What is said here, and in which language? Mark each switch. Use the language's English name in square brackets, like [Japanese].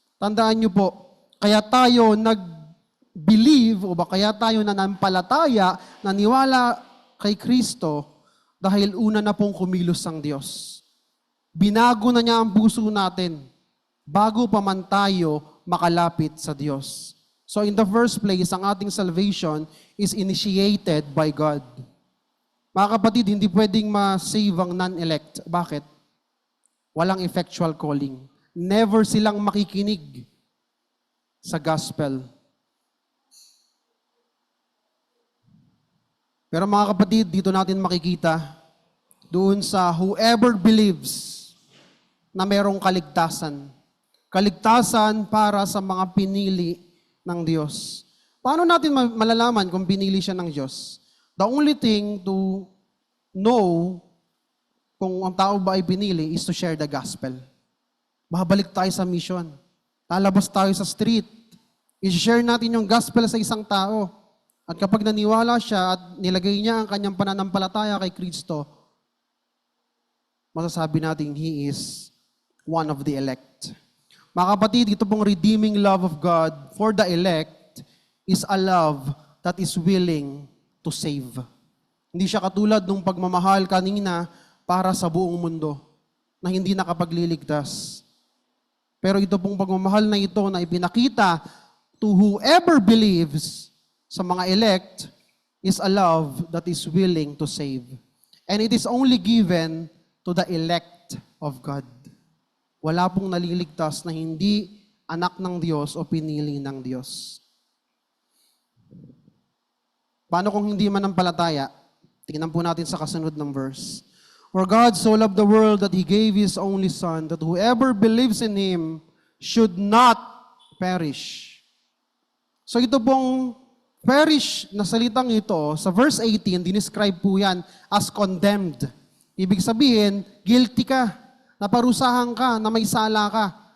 [Filipino] Tandaan niyo po, kaya tayo nag-believe o ba kaya tayo nanampalataya, naniwala kay Kristo dahil una na pong kumilos ang Diyos. Binago na niya ang puso natin bago pa man tayo makalapit sa Diyos. [English] So in the first place, [Filipino] ang ating [English] salvation is initiated by God. [Filipino] Mga kapatid, hindi pwedeng ma-save ang non-elect. Bakit? Walang effectual calling. Never silang makikinig sa gospel. Pero mga kapatid, dito natin makikita doon sa whoever believes na merong kaligtasan. Kaligtasan para sa mga pinili ng Diyos. Paano natin malalaman kung pinili siya ng Diyos? [English] The only thing to know [Filipino] kung ang tao ba ay pinili [English] is to share the gospel. [Filipino] Babalik tayo sa mission. Lalabas tayo sa street. I-share natin yung gospel sa isang tao. At kapag naniwala siya at nilagay niya ang kanyang pananampalataya kay Kristo, masasabi natin [English] he is one of the elect. [Filipino] Mga kapatid, ito pong [English] redeeming love of God for the elect is a love that is willing to save. [Filipino] Hindi siya katulad ng pagmamahal kanina para sa buong mundo na hindi nakapagliligtas. Pero ito pong pagmamahal na ito na ipinakita to whoever believes sa mga elect is a love that is willing to save. And it is only given to the elect of God. Wala pong naliligtas na hindi anak ng Diyos o pinili ng Diyos. Paano kung hindi manampalataya? Tingnan po natin sa kasunod ng verse. [English] For God so loved the world that He gave His only Son, that whoever believes in Him should not perish. [Filipino] So ito pong perish na salitang ito, sa verse 18, dinescribe po yan as condemned. Ibig sabihin, guilty ka. Naparusahan ka, na may sala ka.